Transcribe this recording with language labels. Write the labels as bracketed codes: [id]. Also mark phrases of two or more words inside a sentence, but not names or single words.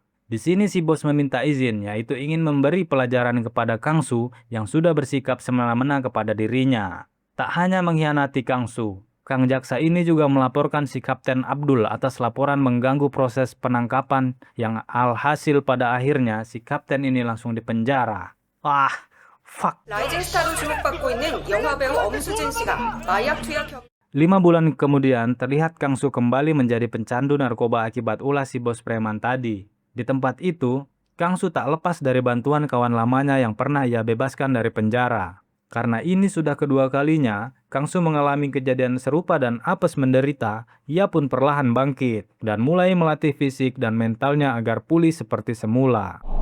[id] Di sini si bos meminta izin, yaitu ingin memberi pelajaran kepada Kangsu yang sudah bersikap semena-mena kepada dirinya. Tak hanya mengkhianati Kangsu, Kang Jaksa ini juga melaporkan si Kapten Abdul atas laporan mengganggu proses penangkapan yang alhasil pada akhirnya si Kapten ini langsung dipenjara. Wah, fuck. [ko] 라이징 스타로 주목받고 있는 영화배우 엄수진 씨가 마약 투약 혐의 [id] 5 bulan kemudian terlihat Kangsu kembali menjadi pencandu narkoba akibat ulah si bos preman tadi. Di tempat itu, Kangsu tak lepas dari bantuan kawan lamanya yang pernah ia bebaskan dari penjara. Karena ini sudah kedua kalinya, Kangsu mengalami kejadian serupa dan apes menderita, ia pun perlahan bangkit dan mulai melatih fisik dan mentalnya agar pulih seperti semula.